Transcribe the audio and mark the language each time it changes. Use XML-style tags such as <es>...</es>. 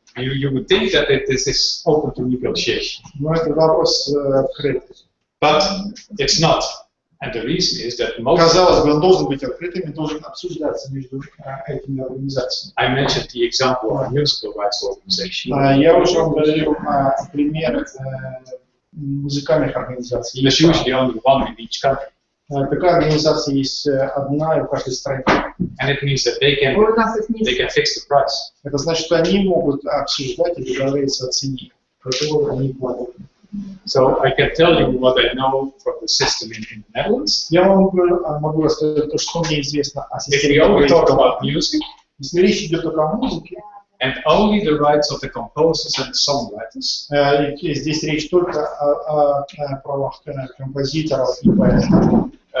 <en>You would think that this is open to negotiation.</en> <ru>Но это вопрос открытый.</ru> <en>But it's not. And the reason is that most...</en> <ru>Казалось бы, он должен быть открытым и должен обсуждаться между этими организациями.</ru> <en>I mentioned the example of a musical rights organization.</en> <ru>Я уже вам говорил пример музыкальных организаций.</ru> <en>There's usually only one in each country.</en> <ru>Такая организация есть одна в каждой стране.</ru> <en>And it means that they can fix the price.</en> <ru>Это значит, что они могут обсуждать и договориться о цене, которую они платят.</ru> <en>So I can tell you what I know from the system in the Netherlands.</en> <ru>Я вам могу рассказать то, что мне известно о системе.</ru> <en>If we only talk about music,</en> <ru>если речь идет только о музыке,</ru> <en>and only the rights of the composers and songwriters,</en> <ru>здесь речь только о правах композиторов и поэтов.</ru>